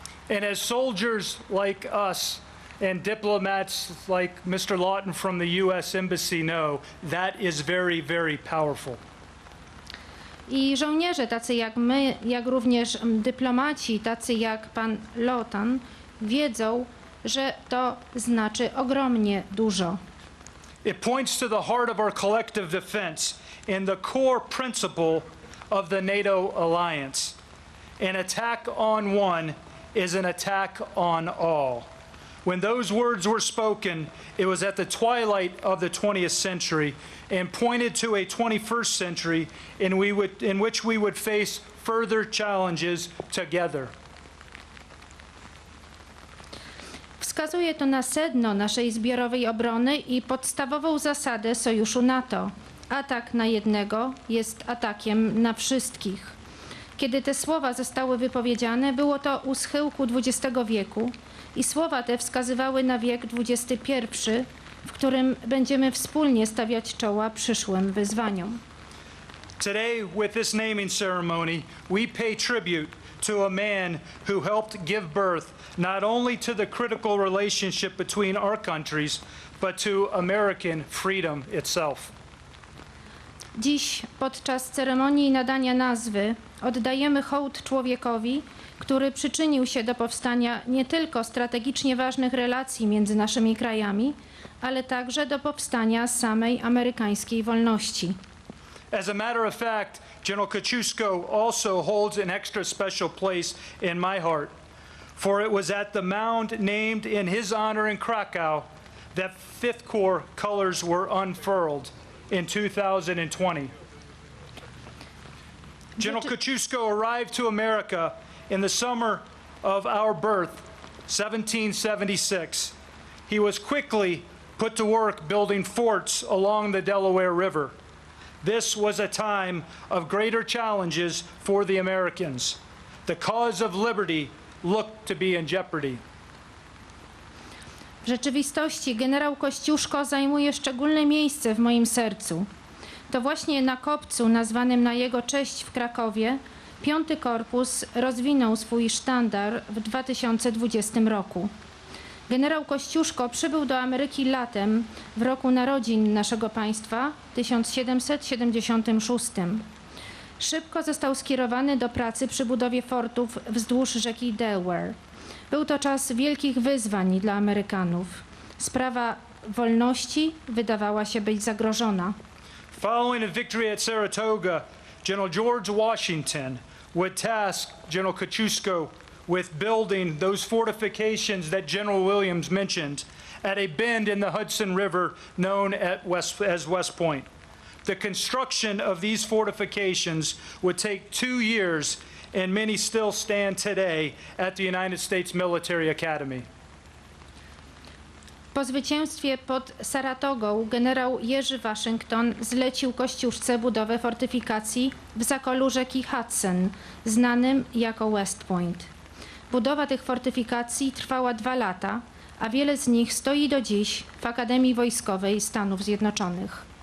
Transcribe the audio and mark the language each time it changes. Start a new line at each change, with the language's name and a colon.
English: And as soldiers like us and diplomats like Mr. Lawton from the U.S. Embassy know, that is very, very powerful.
Polish: I żołnierze tacy jak my, jak również dyplomaci tacy jak pan Lawton wiedzą, że to znaczy ogromnie dużo.
English: It points to the heart of our collective defense and the core principle of the NATO alliance. An attack on one is an attack on all. When those words were spoken, it was at the twilight of the 20th century and pointed to a 21st century in which we would face further challenges together.
Polish: Wskazuje to na sedno naszej zbiorowej obrony i podstawową zasadę sojuszu NATO. Atak na jednego jest atakiem na wszystkich. Kiedy te słowa zostały wypowiedziane, było to u schyłku XX wieku i słowa te wskazywały na wiek XXI, w którym będziemy wspólnie stawiać czoła przyszłym wyzwaniom.
English: Today, with this naming ceremony, we pay tribute to a man who helped give birth not only to the critical relationship between our countries, but to American freedom itself.
Polish: Dziś podczas ceremonii nadania nazwy oddajemy hołd człowiekowi, który przyczynił się do powstania nie tylko strategicznie ważnych relacji między naszymi krajami, ale także do powstania samej amerykańskiej wolności.
English: As a matter of fact, General Kościuszko also holds an extra special place in my heart, for it was at the mound named in his honor in Krakow that 5th Corps colors were unfurled in 2020. General Kościuszko arrived to America in the summer of our birth, 1776. He was quickly put to work building forts along the Delaware River. This was a time of greater challenges for the Americans. The cause of liberty looked to be in jeopardy.
Polish: W rzeczywistości generał Kościuszko zajmuje szczególne miejsce w moim sercu. To właśnie na kopcu nazwanym na jego cześć w Krakowie V Korpus rozwinął swój sztandar w 2020 roku. Generał Kościuszko przybył do Ameryki latem w roku narodzin naszego państwa 1776. Szybko został skierowany do pracy przy budowie fortów wzdłuż rzeki Delaware. Był to czas wielkich wyzwań dla Amerykanów. Sprawa wolności wydawała się być zagrożona.
English: Following a victory at Saratoga, General George Washington would task General Kościuszko with building those fortifications that General Williams mentioned at a bend in the Hudson River known as West Point. The construction of these fortifications would take 2 years, and many still stand today at the United States Military Academy.
Polish: Po zwycięstwie pod Saratogą generał Jerzy Waszyngton zlecił Kościuszce budowę fortyfikacji w zakolu rzeki Hudson, znanym jako West Point. Budowa tych fortyfikacji trwała 2 lata, a wiele z nich stoi do dziś w Akademii Wojskowej Stanów Zjednoczonych.